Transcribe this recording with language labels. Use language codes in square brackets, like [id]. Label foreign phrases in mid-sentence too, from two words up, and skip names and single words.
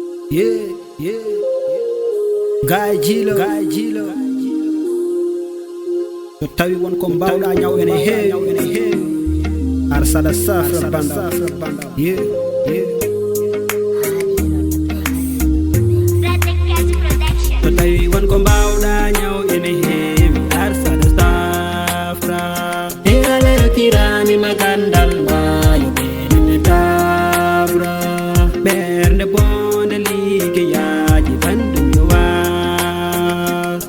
[en] Yeah, yeah, yeah. Guy Gilo, Guy Gilo. [ff] So tawi won ko mbawɗa nyaw ene heewi, ene heewi. Ar saɗa safra banda. [en] Yeah, yeah. [ff] So tawi won ko mbawɗa nyaw ene heewi, ar saɗa safra. E alero kirani magandal mayo ɓe nene tabra. Ɓernde bonde liggeyaaji bandum yo was.